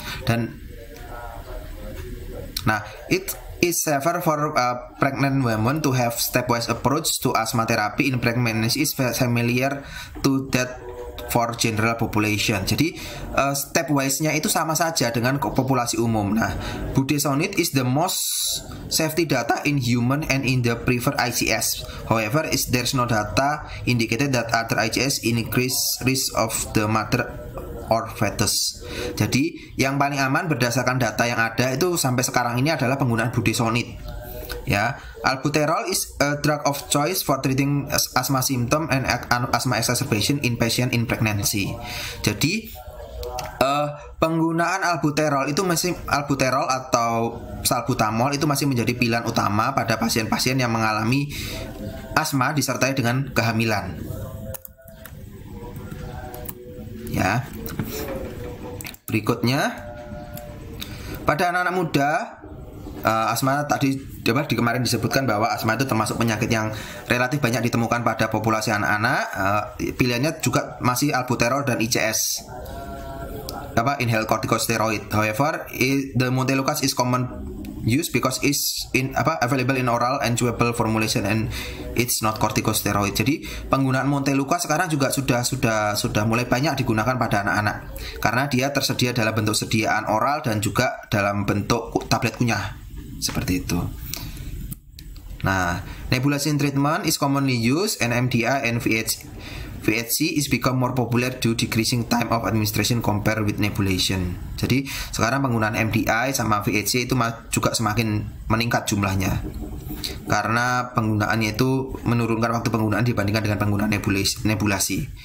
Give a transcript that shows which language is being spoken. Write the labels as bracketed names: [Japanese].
[English] Dan it is safer for pregnant women to have stepwise approach to asthma therapy in pregnancy is familiar to that for general population. [Indonesian] Jadi stepwise-nya itu sama saja dengan populasi umum. [English] Nah, budesonide is the most safety data in human and in the preferred ICS. However, there's no data indicated that other ICS increase risk of the mother or fetus. [Indonesian] Jadi yang paling aman berdasarkan data yang ada itu sampai sekarang ini adalah penggunaan budesonide. [English] Ya, albuterol is a drug of choice for treating asthma symptom and asthma exacerbation in patient in pregnancy. [Indonesian] Jadi penggunaan albuterol atau salbutamol itu masih menjadi pilihan utama pada pasien-pasien yang mengalami asma disertai dengan kehamilan. Ya. Berikutnya, pada anak-anak muda, asma tadi kemarin disebutkan bahwa asma itu termasuk penyakit yang relatif banyak ditemukan pada populasi anak-anak. Pilihannya juga masih albuterol dan ICS, inhaled corticosteroid. [English] However, the Montelukast is common use because it's available in oral and chewable formulation and it's not corticosteroid. [Indonesian] Jadi penggunaan Montelukast sekarang juga sudah mulai banyak digunakan pada anak-anak karena dia tersedia dalam bentuk sediaan oral dan juga dalam bentuk tablet kunyah seperti itu. [English] Nah, nebulization treatment is commonly used and MDI and VHC is become more popular due decreasing time of administration compared with nebulization. [Indonesian] Jadi sekarang penggunaan MDI sama VHC itu juga semakin meningkat jumlahnya karena penggunaannya itu menurunkan waktu penggunaan dibandingkan dengan penggunaan nebulasi.